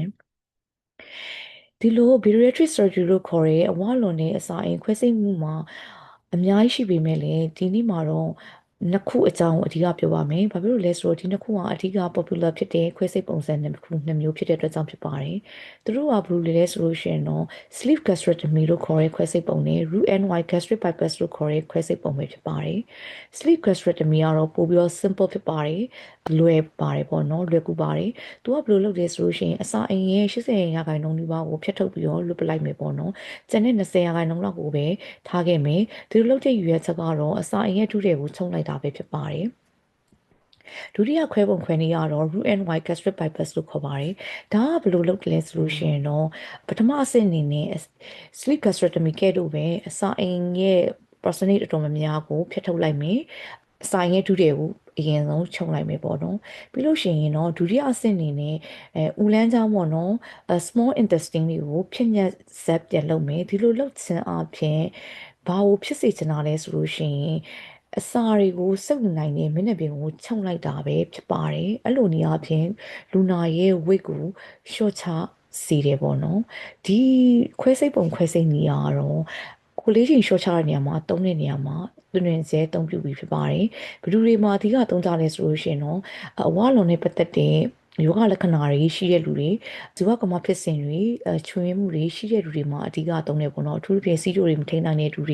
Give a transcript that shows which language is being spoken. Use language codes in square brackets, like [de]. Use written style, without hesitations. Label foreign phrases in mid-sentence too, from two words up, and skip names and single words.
[my] ။ဒီလို [en] bariatric surgery [my] လို့ခေါ်တဲ့အဝလွန်တဲ့အစာအိမ်ခွဲစိတ်မှုမှာအများကြီးရှိပေမဲ့လည်းဒီနေ့မှာတော့နှစ်ခုအကြောင်းအဓိကပြောပါမယ်။ဘာဖြစ်လို့လဲ ဆိုတော့ဒီနှစ်ခုကအဓိက popular ဖြစ်တဲ့ခွဲစိတ်ပုံစံနှစ်မျိုးဖြစ်တဲ့အတွက်ကြောင့်ဖြစ်ပါတယ်။သူတို့ကဘယ်လိုလဲဆိုလို့ရှိရင်တော့ sleeve gastrectomy လို့ခေါ်တဲ့ခွဲစိတ်ပုံနဲ့ [en] root and wide gastric bypass [my] လို့ခေါ်တဲ့ခွဲစိတ်ပုံပဲဖြစ်ပါတယ်။ [en] sleeve gastrectomy [my] ကတော့ပိုပြီးတော့ simple ဖြစ်ပါတယ်။လွယ်ပါတယ်ပေါ့နော်လွယ်ကူပါတယ်။သူကဘယ်လိုလုပ်လဲဆိုလို့ရှိရင်အစာအိမ်ရဲ့80%နီးပါးကိုဖျက်ထုတ်ပြီးတော့လွတ်ပလိုက်မယ်ပေါ့နော်။ကျန်တဲ့20%လောက်ကိုပဲထားခဲ့မယ်။ဒီလိုလုပ်တဲ့ရွေးချက်ကတော့အစာအိမ်ရဲ့ထုတွေကိုချုံလိုက်တာပဲဖြစ်ပါတယ်။ဒုတိယခွဲပုံခွဲနည်း ကတော့ [en] root and wide gastric bypass [my] လို့ခေါ်ပါတယ်။ဒါကဘယ်လိုလုပ်လဲဆိုလို့ရှိရင်တော့ပထမအဆင့်အနေနဲ့ [en] sleeve gastrectomy [my] ကဲ့သို့ပဲအစာအိမ်ရဲ့ prostate အတော်များများကိုဖျက်ထုတ်လိုက်မယ်။အစာအိမ်ရဲ့ထုတွေကို အရင်ဆုံးခြုံလိုက်မယ်ပေါ့နော်ပြီးလို့ရှိရင်တော့ဒုတိယအဆင့်အနေနဲ့ဦးလန်းချောင်းပေါ့နော် [en] small intestine [my] တွေကိုဖြစ်ညက်ဇက်ပြန်လုပ်မယ်ဒီလိုလုပ်ခြင်းအပြင် ဘာကိုဖြစ်စေချင်တာလဲဆိုလို့ရှိရင်အစာတွေကိုစုပ်နိုင်တဲ့မျက်နှာပြင်ကိုခြုံလိုက်တာပဲဖြစ်ပါတယ်အဲ့လို နေရာအပြင်လူနာရဲ့ weight ကိုလျှော့ချစေတယ်ပေါ့နော်ဒီခွဲစိတ်ပုံခွဲစိတ်နေရာကတော့ကိုလေးချိန်လျှော့ချတဲ့နေရာမှာသုံးတဲ့နေရာမှာတွင်တွင်ကျဲအသုံးပြုပြီးဖြစ်ပါတယ်ဘယ်သူတွေမှာအဓိကသုံးကြလဲဆိုလို့ရှိရင်တော့အဝါလွန်နဲ့ပတ်သက်တဲ့ယောဂလက္ခဏာတွေရှိတဲ့လူတွေဇီဝကမ္မဖြစ်စဉ်တွေချွေးမှုတွေရှိတဲ့လူတွေမှာအဓိကသုံးတယ်ပေါ့နော်အထူးသဖြင့်စီးကျိုတွေမထိန်နိုင်တဲ့လူ